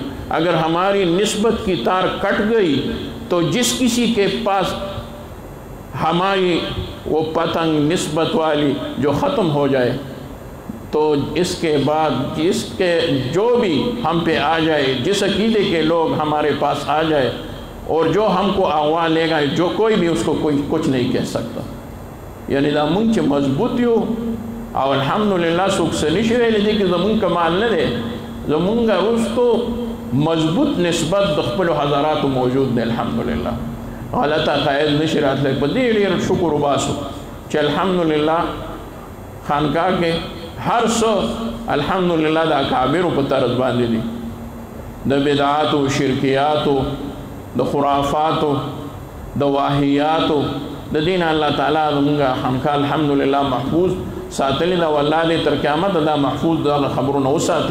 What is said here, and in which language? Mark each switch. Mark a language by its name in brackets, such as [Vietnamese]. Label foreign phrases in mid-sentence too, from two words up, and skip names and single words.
[Urdu] اگر ہماری نسبت کی تار کٹ گئی تو جس کسی کے پاس ہماری وہ پتنگ نسبت والی جو ختم ہو جائے تو اس کے بعد اس کے جو بھی ہم پہ آ جائے، جس عقیدے کے لوگ ہمارے پاس آ جائے اور جو ہم کو آوا لے گا، جو کوئی بھی اس کو کوئی کچھ نہیں کہہ سکتا. [Pashto] یعنی دا مونږ چې مضبوط یو او الحمدلله څوک څه نشي ویلی دی کې زمونږ کمال نه دی، زمونږ وروستو مضبوط نسبت د خپلو حضراتو موجود دی الحمدلله. غلط عقاید نشي راتلی. په دې ډېر شکر وباسو چې الحمدلله خانقاه کې هر څه الحمدلله د اکابرو په طرز باندې دي، د بدعاتو، شرکیاتو، د خرافاتو، د واهیاتو، د دین الله تعالی زمونږ خانقاه الحمدلله محفوظ ساتلی دا، والله دې تر قیامت دا محفوظ دغه خبرونه وساتي.